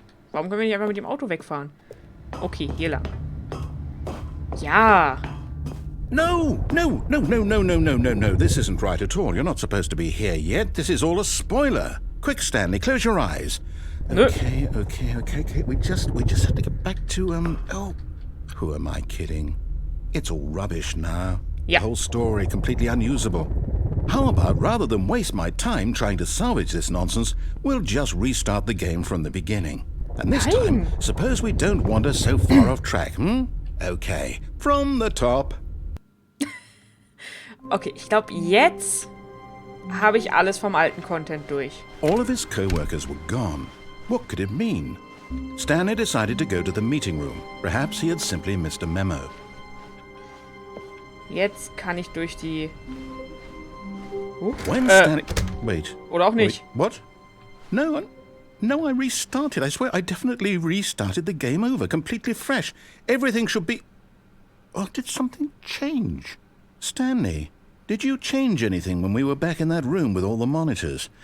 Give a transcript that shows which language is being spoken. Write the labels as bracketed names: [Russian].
[German] Warum können wir nicht einfach mit dem Auto wegfahren? Okay, hier lang. Ja. [English] No. This isn't right at all. You're not supposed to be here yet. This is all a spoiler. Quick, Stanley, close your eyes. Okay. We just have to get back to, oh, who am I kidding? It's all rubbish now. Yeah. The whole story completely unusable. How about, rather than waste my time trying to salvage this nonsense, we'll just restart the game from the beginning. And this time, suppose we don't wander so far off track, Okay, from the top. [German] Okay, ich glaube, jetzt habe ich alles vom alten Content durch. [English] All of his co-workers were gone. What could it mean? Stanley decided to go to the meeting room. Perhaps he had simply missed a memo. [German] Jetzt kann ich durch die... [English] When Stanley... Wait. [German] Oder auch nicht. [English] Wait, what? No, I restarted. I swear, I definitely restarted the game over, completely fresh. Everything should be... Oh, did something change? Stanley, did you change anything when we were back in that room with all the monitors?